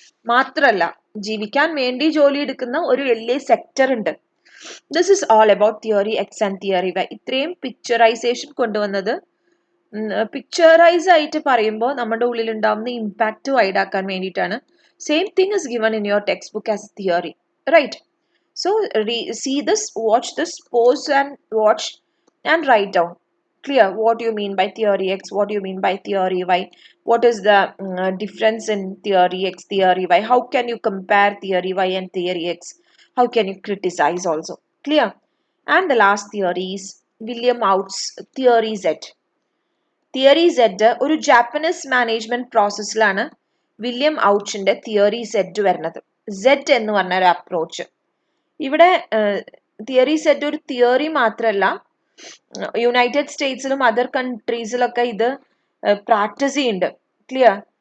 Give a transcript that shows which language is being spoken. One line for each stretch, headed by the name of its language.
Malayalam: മാത്രല്ല ജീവിക്കാൻ വേണ്ടി ജോലി എടുക്കുന്ന ഒരു വലിയ സെക്ടർ ഉണ്ട്.
English: This is all about theory X and theory Y.
Malayalam: ഇത്രയും പിക്ചറൈസേഷൻ കൊണ്ടുവന്നത് പിക്ചറൈസ് ആയിട്ട് പറയുമ്പോൾ നമ്മുടെ ഉള്ളിൽ ഉണ്ടാവുന്ന ഇമ്പാക്റ്റ് വൈഡ് ആക്കാൻ വേണ്ടിയിട്ടാണ്.
English: Same thing is given in your textbook as theory, right? So see this, watch this, pause and watch and write down. Clear what you mean by theory X, what you mean by theory Y, what is the difference in theory X, theory Y, how can you compare theory Y and theory X, how can you criticize also. Clear. And the last theory is William Out's theory Z.
Malayalam: Theory Z ഒരു Japanese management പ്രോസസ്സിലാണ് William ഔച്ചിന്റെ theory Z വരുന്നത്. Z എന്ന് പറഞ്ഞ ഒരു approach. ഇവിടെ theory Z ഒരു theory മാത്രമല്ല, United സ്റ്റേറ്റ്സിലും other കൺട്രീസിലൊക്കെ ഇത് practice ചെയ്യുന്നുണ്ട്. ക്ലിയർ.